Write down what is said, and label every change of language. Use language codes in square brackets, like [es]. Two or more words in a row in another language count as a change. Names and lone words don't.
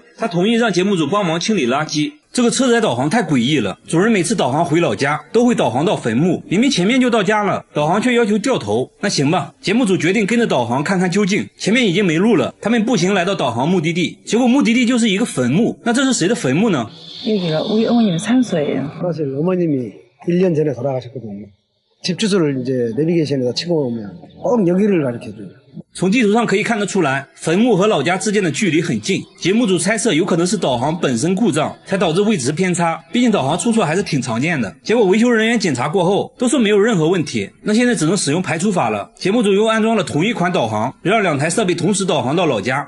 [zh] 他同意让节目组帮忙清理垃圾。这个车载导航太诡异了，主人每次导航回老家都会导航到坟墓，明明前面就到家了，导航却要求掉头。那行吧，节目组决定跟着导航看看究竟。前面已经没路了，他们步行来到导航目的地，结果目的地就是一个坟墓。那这是谁的坟墓呢？ [ko] 여기가 우리 어머님 산소예요. 사실 어머님이 1년 전에 돌아가셨거든요. 집 주소를 이제 내비게이션에다 치고 오면 꼭 여기를 가르쳐줘요. [zh] 从地图上可以看得出来，坟墓和老家之间的距离很近。节目组猜测有可能是导航本身故障，才导致位置偏差。毕竟导航出错还是挺常见的。结果维修人员检查过后，都说没有任何问题。那现在只能使用排除法了。节目组又安装了同一款导航，让2台设备同时导航到老家。